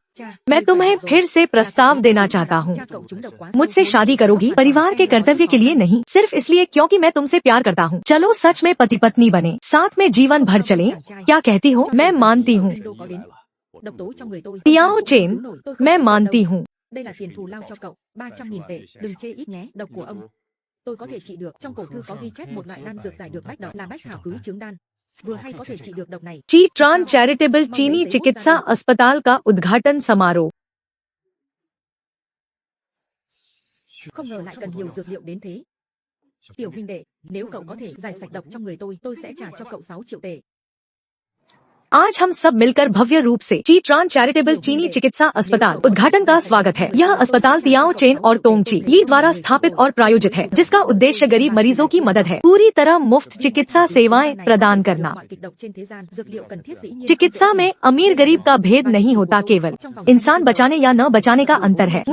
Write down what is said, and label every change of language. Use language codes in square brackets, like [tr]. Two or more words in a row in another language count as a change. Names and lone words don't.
[hi] मैं तुम्हें फिर से प्रस्ताव देना चाहता हूँ। मुझसे शादी करोगी? परिवार के कर्तव्य के लिए नहीं, सिर्फ इसलिए क्योंकि मैं तुमसे प्यार करता हूँ। चलो सच में पति पत्नी बने, साथ में जीवन भर चलें। क्या कहती हो? मैं मानती हूँ। तियाओ चेन, मैं मानती हूँ। [vi] Tôi có thể trị được. Trong cổ thư có ghi chép một loại đan dược giải được bách độc là bách thảo cứ chứng đan. vừa hay có thể trị được độc này. [hi] ची ट्रान चैरिटेबल चीनी चिकित्सा अस्पताल का उद्घाटन समारोह। [vi] Không ngờ lại cần nhiều dược liệu đến thế. Tiểu huynh đệ, nếu cậu có thể giải sạch độc trong người tôi sẽ trả cho cậu 6 triệu tệ. [hi] आज हम सब मिलकर भव्य रूप से ची ट्रान चैरिटेबल चीनी चिकित्सा अस्पताल उद्घाटन का स्वागत है। यह अस्पताल तियाओ चेन और तोंगची यी द्वारा स्थापित और प्रायोजित है, जिसका उद्देश्य गरीब मरीजों की मदद है। पूरी तरह मुफ्त चिकित्सा सेवाएं प्रदान करना। चिकित्सा में अमीर गरीब का भेद नहीं होता, केवल इंसान बचाने या न बचाने का अंतर है।